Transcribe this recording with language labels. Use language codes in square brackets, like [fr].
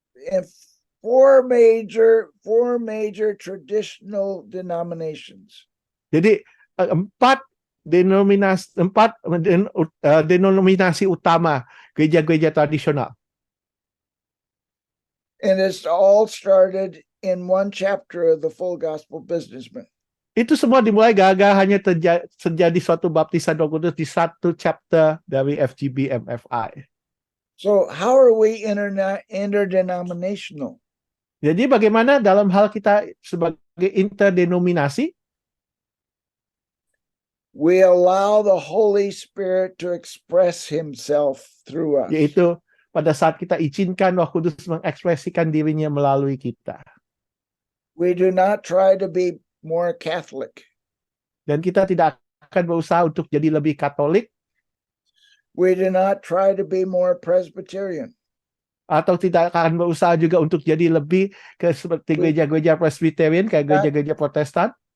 [en] and four major traditional denominations. [id] jadi 4 denominasi utama gereja-gereja tradisional. [en] And it's all started in one chapter of the Full Gospel Businessman. [id] Itu semua dimulai gara-gara hanya terjadi suatu baptisan Roh Kudus di satu chapter dari FGB MFI. [en] So how are we interdenominational? [id] Jadi bagaimana dalam hal kita sebagai interdenominasi? [en] We allow the Holy Spirit to express himself through us. [id] Yaitu pada saat kita izinkan Roh Kudus mengekspresikan dirinya melalui kita. [en] We do not try to be more Catholic. [id] Dan kita tidak akan berusaha untuk jadi lebih Katolik [en] We do not try to be more Presbyterian. [id] atau tidak akan berusaha juga untuk jadi lebih ke seperti gereja-gereja Presbyterian kayak gereja-gereja Protestan.